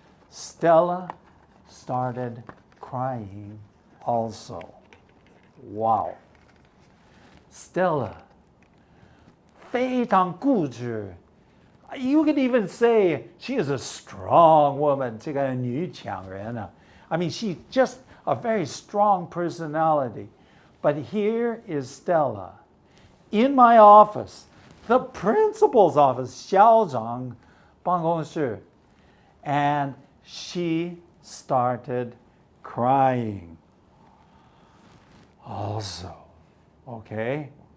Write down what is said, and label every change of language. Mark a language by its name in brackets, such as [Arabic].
[English] Stella started crying also. Wow. [Chinese] Stella 非常固执。 [English] You could even say she is a strong woman. [Chinese] 这个女强人啊。 [English] she's just a very strong personality. But here is Stella in my office, the principal's office, 校长办公室, and she started crying also. Okay?